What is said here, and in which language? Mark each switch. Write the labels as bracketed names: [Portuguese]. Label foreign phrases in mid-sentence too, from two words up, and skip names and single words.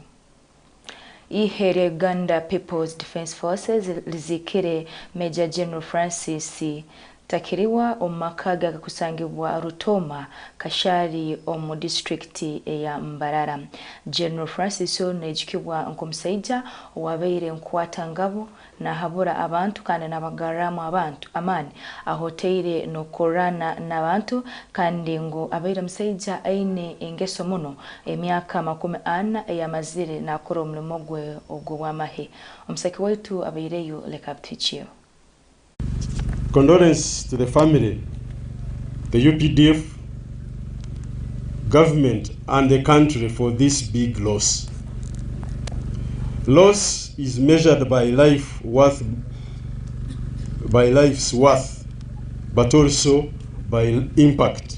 [Nyankole] Ihere Uganda People's Defense Forces lizikire Major General Francis Takiriwa omakaga kakusangibwa Rutoma Kashari omu district ya Mbarara. General Francis nejikibwa nkomusaija owabeire nkwata ngabo na habura abantu kandi nabagaramu abantu amani ahoteire no korana n'abantu kandi ngo abeire musaija aine engeso muno emyaka 40 eyamazire nakora omulimo gwe ogwo wamahe. Omusaki waitu abeireyo lekaptichio. [English] Condolence to the family, the UPDF, government and the country for this big loss. Loss is measured by life's worth, but also by impact.